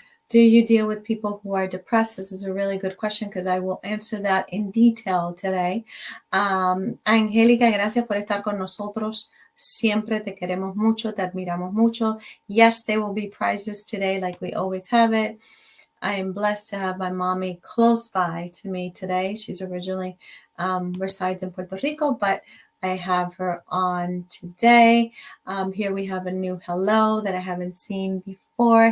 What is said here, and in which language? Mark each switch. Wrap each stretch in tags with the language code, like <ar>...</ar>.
<en>Do you deal with people who are depressed? This is a really good question, because I will answer that in detail today.</en> <es>Angélica, gracias por estar con nosotros. Siempre te queremos mucho, te admiramos mucho.</es> <en>Yes, there will be prizes today, like we always have it. I am blessed to have my mommy close by to me today. She's originally resides in Puerto Rico, but I have her on today. Here we have a new hello that I haven't seen before.</en>